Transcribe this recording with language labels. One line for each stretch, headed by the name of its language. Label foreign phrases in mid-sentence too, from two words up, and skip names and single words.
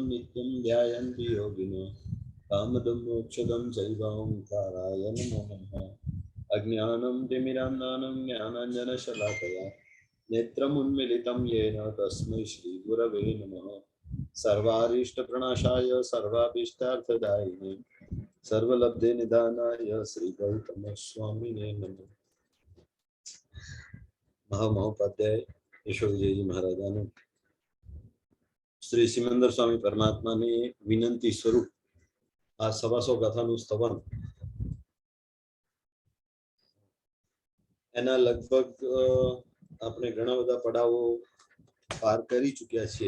Sanskrit: नित्यं ध्यायन्ति योगिनो कामदं मोक्षदं चैव ओंकाराय नमो नमः अज्ञानं तिमिरान्धानं ज्ञानाञ्जनशलाकया नेत्रमुन्मीलितं येन तस्मै श्रीगुरवे नमः सर्वारिष्टप्रणाशाय सर्वाभीष्टार्थदायिने सर्वलब्धे निधानाय श्रीगौतमस्वामिने नमः
Gujarati: મહામહોપાધ્યાય યશોદજી મહારાજાનું શ્રી સિમંદર સ્વામી પરમાત્માની વિનંતી સ્વરૂપ આ સવાસો ગાથાનું સ્તવન એના લગભગ આપણે ઘણા બધા પડાવો પાર કરી ચૂક્યા છીએ.